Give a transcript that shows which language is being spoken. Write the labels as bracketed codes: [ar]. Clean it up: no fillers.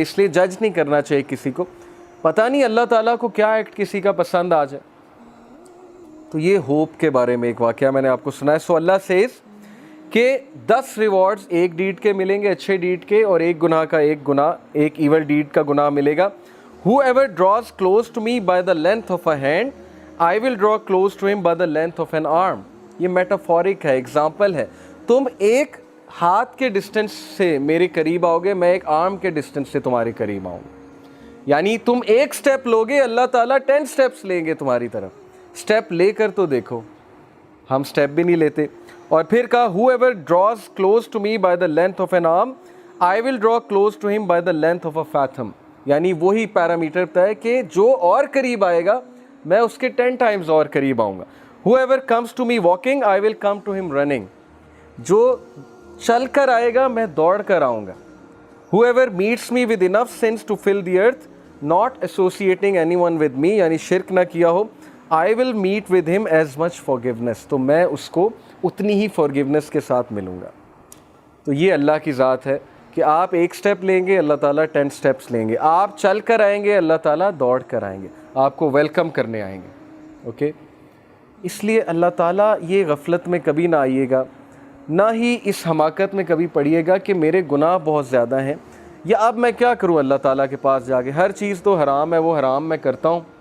[hi] इसलिए जज नहीं करना चाहिए किसी को, पता नहीं अल्लाह ताला को क्या एक्ट किसी का पसंद आ जाए. तो ये होप के बारे में एक वाक़या मैंने आपको सुनाया. सो अल्लाह सेज़ कि 10 रिवॉर्ड्स एक डीड के मिलेंगे, अच्छे डीड के, और एक गुनाह का एक गुनाह, एक ईवल डीड का गुनाह मिलेगा. [en] Whoever draws close to me by the length of a hand, I will draw close to him by the length of an arm. [hi] ये मेटाफोरिक है, एग्जाम्पल है. तुम एक हाथ के डिस्टेंस से मेरे करीब आओगे, मैं एक आर्म के डिस्टेंस से तुम्हारे करीब आऊँगा. यानी तुम एक स्टेप लोगे, अल्लाह ताला 10 स्टेप्स लेंगे तुम्हारी तरफ. स्टेप लेकर तो देखो, हम स्टेप भी नहीं लेते. और फिर कहा [en] whoever draws close to me by the length of an arm, I will draw close to him by the length of a fathom. [hi] यानी वही पैरामीटर तय कि जो और करीब आएगा मैं उसके 10 टाइम्स और करीब आऊँगा. [en] Whoever comes to me walking, I will come to him running. [hi] जो चल कर आएगा मैं दौड़ कर आऊँगा. [en] Whoever meets me with enough sins to fill the earth, not associating anyone with me, [hi] यानी शिरक ना किया हो, [en] I will meet with him as much forgiveness. [hi] तो मैं उसको उतनी ही forgiveness के साथ मिलूँगा. तो ये अल्लाह की ज़ात है कि आप एक स्टेप लेंगे, अल्लाह ताला 10 स्टेप्स लेंगे. आप चल कर आएंगे, अल्लाह ताला दौड़ कर आएंगे, आपको वेलकम करने आएंगे. ओके, इसलिए अल्लाह ताला ये गफलत में कभी ना आइएगा, ना ही इस हमाकत में कभी पड़िएगा कि मेरे गुनाह बहुत ज़्यादा हैं, या अब मैं क्या करूं अल्लाह ताला के पास जाके, हर चीज़ तो हराम है, वो हराम मैं करता हूं.